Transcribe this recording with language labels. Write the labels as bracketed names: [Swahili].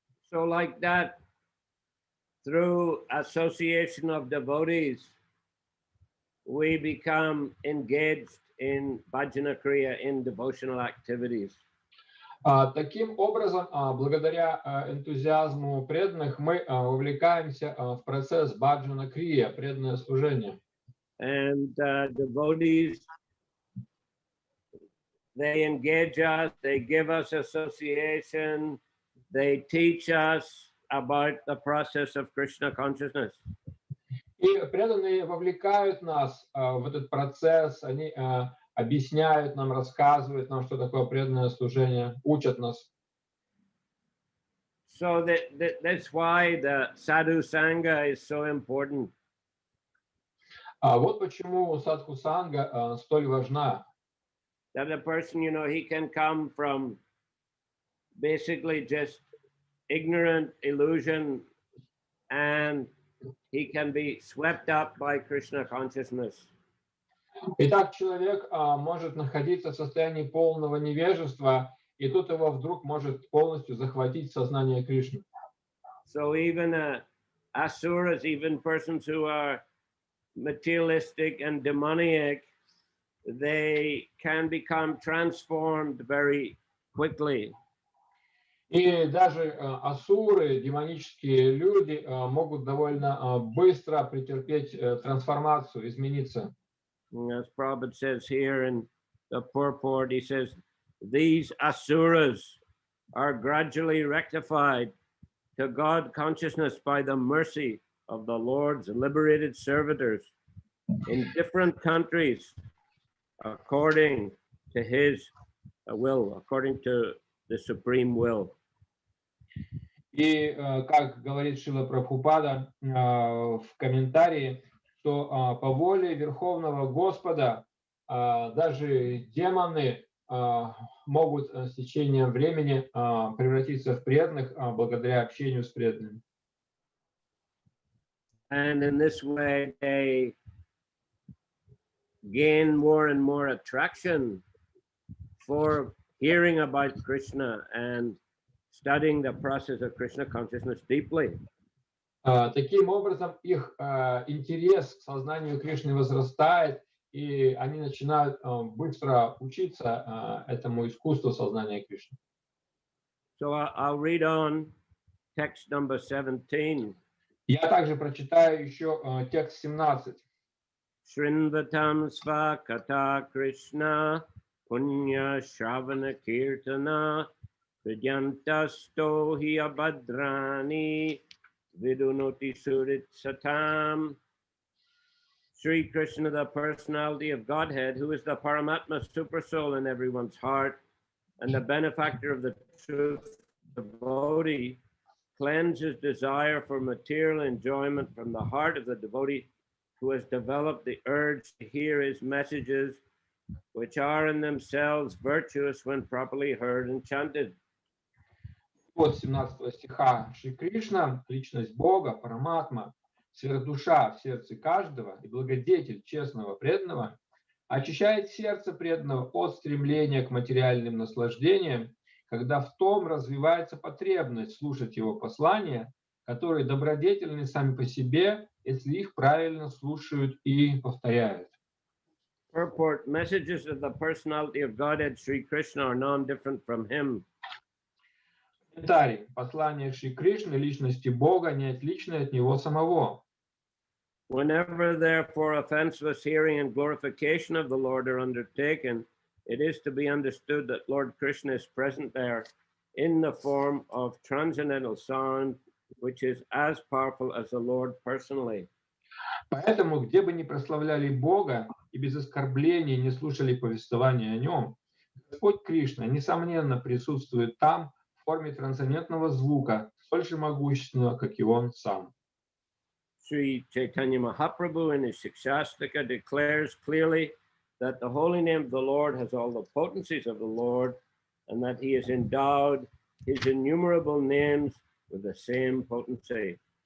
[English] So, like that, through association of devotees, we become engaged in bhajana kriya, in devotional activities. [Russian] Таким образом, благодаря энтузиазму преданных, мы увлекаемся в процесс баджана крия, преданное служение. [English] And devotees, they engage us, they give us association, they teach us about the process of Krishna consciousness. [Russian] И преданные вовлекают нас в этот процесс, они объясняют нам, рассказывают нам, что такое преданное служение, учат нас. [English] So that's why the sadhu sangha is so important. [Russian] Вот почему садху санга столь важна. [English] That a person, he can come from basically just ignorant illusion and he can be swept up by Krishna consciousness. [Russian] Итак, человек может находиться в состоянии полного невежества, и тут его вдруг может полностью захватить сознание Кришны. [English] So even asuras, even persons who are materialistic and demoniac, they can become transformed very quickly. [Russian] И даже асуры, демонические люди, могут довольно быстро претерпеть трансформацию, измениться. [English] As Prabhupada says here in the purport, he says, these asuras are gradually rectified to God consciousness by the mercy of the Lord's liberated servitors in different countries according to his will, according to the supreme will. [Russian] И как говорит Шрила Прабхупада в комментарии, что по воле Верховного Господа даже демоны могут с течением времени превратиться в преданных благодаря общению с преданными. [English] And in this way, they gain more and more attraction for hearing about Krishna and studying the process of Krishna consciousness deeply. [Russian] Таким образом, их интерес к сознанию Кришны возрастает, и они начинают быстро учиться этому искусству сознания Кришны. [English] So I'll read on text number 17. [Russian] Я также прочитаю еще текст 17. [Sanskrit] Shrinvatam svakata Krishna punya shravana kirtana vidyantasto hi abhadrani vidunoti surit satam. [English] Sri Krishna, the personality of Godhead, who is the Paramatma supersoul in everyone's heart and the benefactor of the truth devotee, cleanses desire for material enjoyment from the heart of the devotee who has developed the urge to hear his messages, which are in themselves virtuous when properly heard and chanted. [Russian] От 17 стиха. Шри Кришна, личность Бога, Параматма, сверхдуша в сердце каждого и благодетель честного преданного, очищает сердце преданного от стремления к материальным наслаждениям, когда в том развивается потребность слушать его послания, которые добродетельны сами по себе, если их правильно слушают и повторяют. [English] Purport: messages of the personality of Godhead Sri Krishna are non-different from him. [Russian] Комментарий. Послание Шри Кришны, личности Бога, не отличное от него самого. [English] Whenever, therefore, offenseless hearing and glorification of the Lord are undertaken, it is to be understood that Lord Krishna is present there in the form of transcendental sound, which is as powerful as the Lord personally. [Russian] Поэтому, где бы ни прославляли Бога и без оскорблений не слушали повествования о Нем, Господь Кришна, несомненно, присутствует там в форме трансцендентного звука, столь же могущественного, как и Он сам. [English] Sri Chaitanya Mahaprabhu in his Shikshastika declares clearly that the holy name of the Lord has all the potencies of the Lord, and that he has endowed his innumerable names with the same potency.